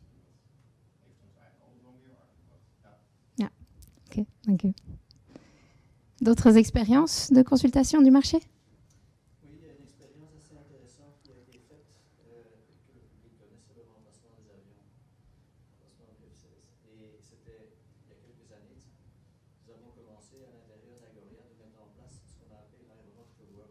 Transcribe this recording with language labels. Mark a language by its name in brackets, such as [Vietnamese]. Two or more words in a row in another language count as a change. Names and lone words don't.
[Dutch] En dat heeft ons eigenlijk altijd wel meer uitgebracht. Ja, oké, dank u. [French] D'autres expériences de consultation du marché? Oui, il y a une expérience assez intéressante qui a été faite, que le public connaît, c'est le remplacement des avions, remplacement du F-16. Et c'était il y a quelques années. Nous avons commencé à l'intérieur d'Agoria de mettre en place ce qu'on a appelé l'aéroport Cowork.